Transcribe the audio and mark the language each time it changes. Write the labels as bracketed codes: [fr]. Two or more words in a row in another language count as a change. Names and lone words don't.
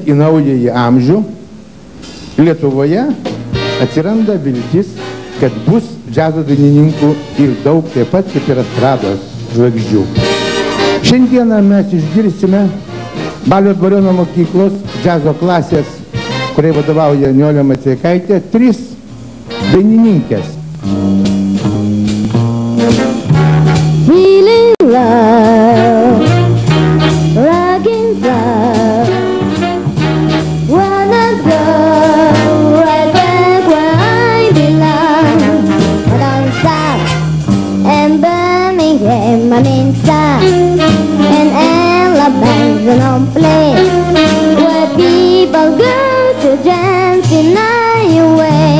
[lt] į naująjį amžių, Lietuvoje atsiranda viltis, kad bus džiazo dainininkų ir daug taip pat kaip ir estrados žvaigždžių. Šiandieną mes išgirsime Balio Dvariono mokyklos džiazo klasės kuriai vadovauja Nijolė Maceikaitė, 3 dainininkės. [en] Feeling love, rocking love, wanna go right back where I belong. Down south and Birmingham, I'm inside, and Alabama's an old place where people go to dance in your way.